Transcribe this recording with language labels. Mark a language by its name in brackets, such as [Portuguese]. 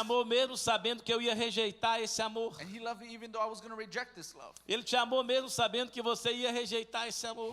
[Portuguese] amou mesmo sabendo que eu ia rejeitar esse amor. [English] And He loved you even though I was going to reject this love. [Portuguese] Ele te amou mesmo sabendo que você ia rejeitar esse amor.